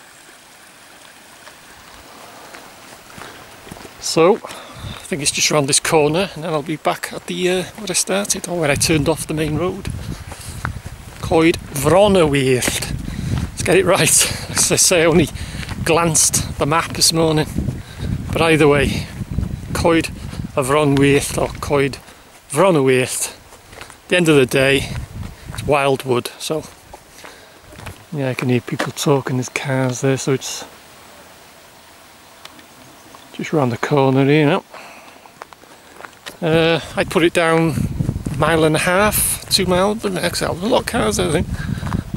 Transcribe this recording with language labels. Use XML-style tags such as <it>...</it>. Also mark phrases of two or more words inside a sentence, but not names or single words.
<en>So I think it's just around this corner, and then I'll be back at the where I started, or where I turned off the main road. Coed Y Fron Wyllt. Let's get it right. As I say, I only glanced at the map this morning. But either way, Coed Y Fron Wyllt or Coed Y Fron Wyllt. At the end of the day, it's wildwood, so yeah, I can hear people talking, there's cars there, so it's just round the corner here now. I'd put it down 1.5 miles, 2 miles, but actually a lot of cars there, I think.</en>